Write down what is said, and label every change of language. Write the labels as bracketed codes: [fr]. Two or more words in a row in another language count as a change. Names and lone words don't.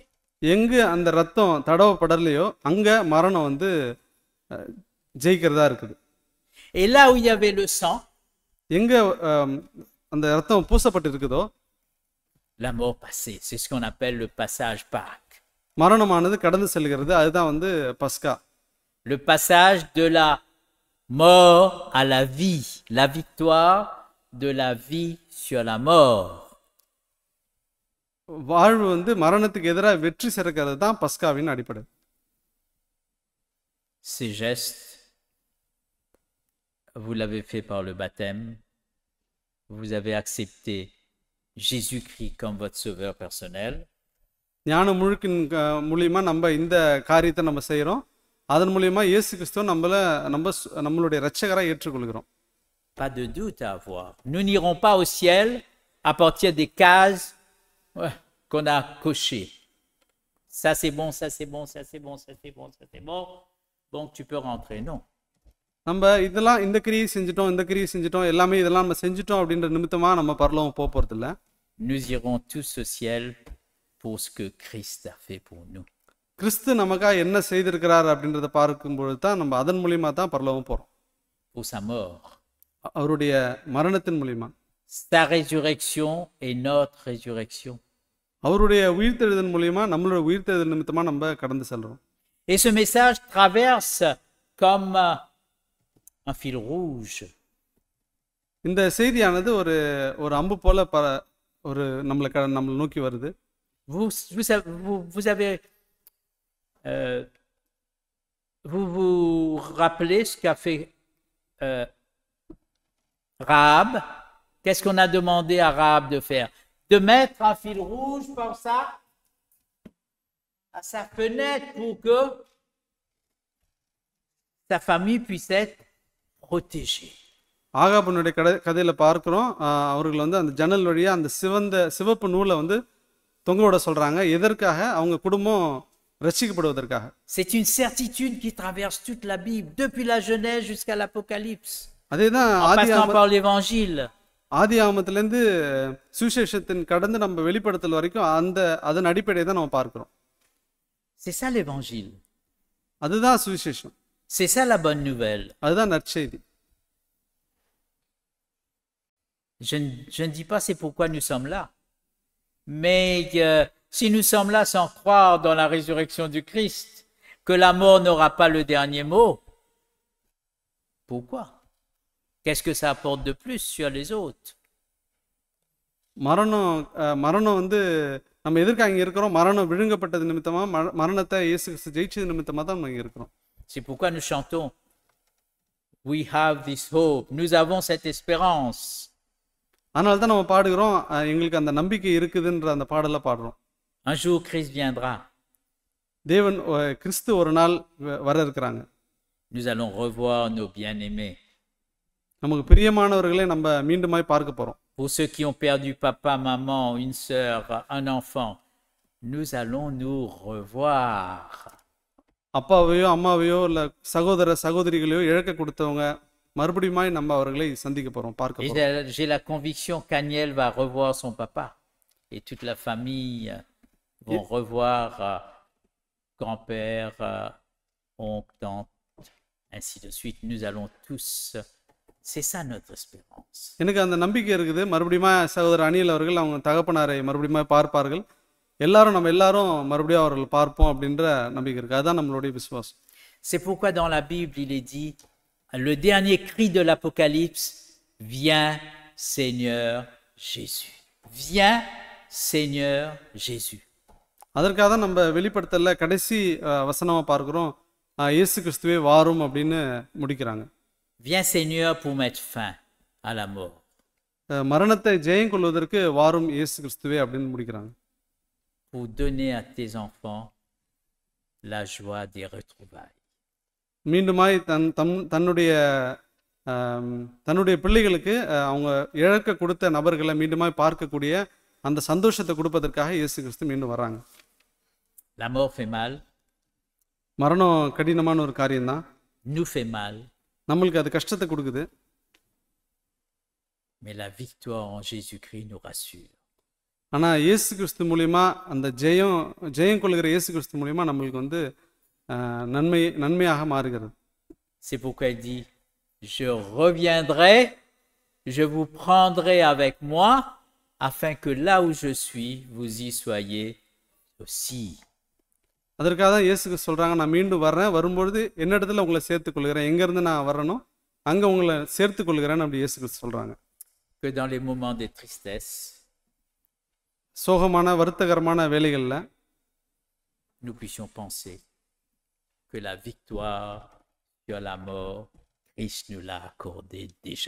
[ta] எங்கு அந்த ரத்தம் தடவப்படலையோ அங்க மரணம் வந்து ஜெயிக்கிறதா இருக்குது. [fr] Et là où il y avait le sang, [ta] எங்க அந்த ரத்தம் பூசப்பட்டு இருக்குதோ [fr] la mort passait. C'est ce qu'on appelle le passage Pâques. [ta] மரணமானது கடந்து செல்கிறது. அதுதான் வந்து பஸ்கா. [fr] Le passage de la mort à la vie, la victoire de la vie sur la mort. [ta] வாழ்வு வந்து மரணத்துக்கு எதிராக வெற்றி சிறக்கிறது தான் பஸ்காவின் அடிப்படை. [fr] Ces gestes, vous l'avez fait par le baptême. Vous avez accepté Jésus-Christ comme votre sauveur personnel. [ta] ஞான முழுக்கின் மூலியமா நம்ம இந்த காரியத்தை நம்ம செய்யறோம். அதன் மூலியமா இயேசு கிறிஸ்துவை நம்மளுடைய இரட்சகராக ஏற்றுக்கொள்கிறோம். [fr] Pas de doute à avoir. Nous n'irons pas au ciel à partir des cases qu'on a cochées. Ça c'est bon, ça c'est bon, ça c'est bon, ça c'est bon, ça c'est bon. Bon, tu peux rentrer. Non. [ta] நம்ம இதெல்லாம் இந்த கிரியை செஞ்சிட்டோம் எல்லாமே இதெல்லாம் நம்ம செஞ்சிட்டோம் அப்படின்ற நிமித்தமா நம்ம பரலோகம் போக போறது இல்ல. [fr] Nous irons tous au ciel pour ce que Christ a fait pour nous. [ta] கிறிஸ்து நமக்காக என்ன செய்திருக்கிறார் அப்படின்றத பார்க்கும்போது தான் நம்ம அதன் மூலியமா தான் பரலோகம் போறோம். [fr] Pour sa mort. [ta] அவருடைய மரணத்தின் மூலியமா. [fr] Sa résurrection et notre résurrection. [ta] அவருடைய உயிர்த்தெழுதல் மூலியமா நம்மளுடைய உயிர்த்தெழுதல் நிமித்தமா நம்ம கடந்து செல்றோம். [fr] Et ce message traverse comme un fil rouge. [ta] இந்த செய்தியானது ஒரு அம்பு போல ஒரு நம்மளை நோக்கி வருது. [fr] Vous vous rappelez ce qu'a fait Rahab? Qu'est-ce qu'on a demandé à Rahab de faire? De mettre un fil rouge comme ça à sa fenêtre pour que sa famille puisse être protégée. [ta] ஆகாபனுடைய கதையில பார்க்கிறோம், அவர்கள் வந்து அந்த ஜன்னல் வழியா அந்த சிவப்பு நூலை வந்து தொங்க விட சொல்றாங்க. எதற்காக? அவங்க குடும்பம் ரட்சிக்கப்படுவதற்காக. [fr] C'est une certitude qui traverse toute la Bible, depuis la Genèse jusqu'à l'Apocalypse. [ta] அதேதான் [fr] en passant par l'Évangile. [ta] ஆதியாகமத்திலிருந்து சுவிசேஷத்தின் கடந்து நம்ம வெளிப்படுத்தல் வரைக்கும் அதன் அடிப்படையை தான் நம்ம பார்க்கிறோம். [fr] C'est ça l'Évangile. [ta] அதுதான் சுவிசேஷம். [fr] C'est ça la bonne nouvelle. [ta] அதுதான் நற்செய்தி. [fr] Je ne dis pas c'est pourquoi nous sommes là. Mais si nous sommes là sans croire dans la résurrection du Christ, que la mort n'aura pas le dernier mot, pourquoi? Qu'est-ce que ça apporte de plus sur les autres? [ta] மரணம் வந்து நம்ம எதற்காக இங்க இருக்கிறோம்? மரணம் விழுங்கப்பட்டது நிமித்தமா, மரணத்தை இயேசு கிறிஸ்து ஜெயிச்சது நிமித்தமா தான் நம்ம இங்க இருக்கிறோம். [fr] C'est pourquoi nous chantons. [en] We have this hope. [fr] Nous avons cette espérance. [ta] அதனால தான் நம்ம பாடுகிறோம், எங்களுக்கு அந்த நம்பிக்கை இருக்குதுன்ற அந்த பாடலை பாடுறோம். [fr] Un jour Christ viendra. [ta] தேவன் கிறிஸ்து ஒரு நாள் வர இருக்கிறாங்க. [fr] Nous allons revoir nos bien-aimés. [ta] நமக்கு பிரியமானவர்களை நம்ம மீண்டுமாய் பார்க்க போறோம். [fr] Pour ceux qui ont perdu papa, maman, une sœur, un enfant, nous allons nous revoir. [ta] அப்பாவையோ அம்மாவையோ இல்லை சகோதர சகோதரிகளையோ இழக்க கொடுத்தவங்க மறுபடியும் நம்ம அவர்களை சந்திக்க போறோம், பார்க்க [fr] Et [ta] போறோம். [fr] j'ai la conviction qu'Agnel va revoir son papa et toute la famille vont revoir grand-père, oncle, tante, ainsi de suite. Nous allons tous. C'est ça notre espérance. [ta] எனக்கு அந்த நம்பிக்கை இருக்குது. மறுபடியும் சகோதரர் அனில் அவர்கள் அவங்க தகப்பனாரை மறுபடியும் பார்ப்பார்கள். நம்ம எல்லாரும் மறுபடியும் அவர்கள் பார்ப்போம் அப்படின்ற நம்பிக்கை இருக்கு. அதுதான் நம்மளுடைய விசுவாசம். [fr] C'est pourquoi dans la Bible il est dit, le dernier cri de l'Apocalypse, viens Seigneur Jésus. Viens Seigneur Jésus. [ta] அதற்காக தான் நம்ம வெளிப்படுத்தல கடைசி வசனமா பார்க்கிறோம், இயேசு கிறிஸ்துவே வாரும் அப்படின்னு முடிக்கிறாங்க. [fr] Viens Seigneur pour mettre fin à la mort. [ta] மரணத்தை ஜெயம் கொள்வதற்கு வாரும் இயேசு கிறிஸ்துவே அப்படின்னு முடிக்கிறாங்க. [fr] Pour donner à tes enfants la joie des retrouvailles. [ta] மீண்டுமாய் தன்னுடைய பிள்ளைகளுக்கு அவங்க இழக்க கொடுத்த நபர்களை மீண்டுமாய் பார்க்கக்கூடிய அந்த சந்தோஷத்தை கொடுப்பதற்காக இயேசு கிறிஸ்து மீண்டும் வராங்க. [fr] La mort fait mal. [ta] மரணம் கடினமான ஒரு காரியம்தான். [fr] Nous fait mal. [ta] நம்மளுக்கு அது கஷ்டத்தை கொடுக்குது. [fr] Mais la victoire en Jésus-Christ nous rassure. [ta] ஆனா இயேசு கிறிஸ்து மூலியமா அந்த ஜெயம் கொள்கிற இயேசு கிறிஸ்து மூலியமா நம்மளுக்கு நன்மையாக மாறுகிறது. [fr] C'est pourquoi il dit, je reviendrai, je vous prendrai avec moi, afin que là où je suis, vous y soyez aussi. [ta] அதற்காக தான் இயேசு சொல்றாங்க, நான் மீண்டும் வர்றேன், வரும்பொழுது என்னிடத்துல உங்களை சேர்த்துக் கொள்கிறேன், எங்க இருந்து நான் வரனோ அங்க உங்களை சேர்த்துக் கொள்கிறேன் அப்படி இயேசு கிறிஸ்து சொல்றாங்க. [fr] Que dans les moments de tristesse, [ta] சோகமான வருத்தகரமான வேளைகள்ல [fr] nous puissions penser que la victoire sur la mort, Christ nous l'a accordée déjà.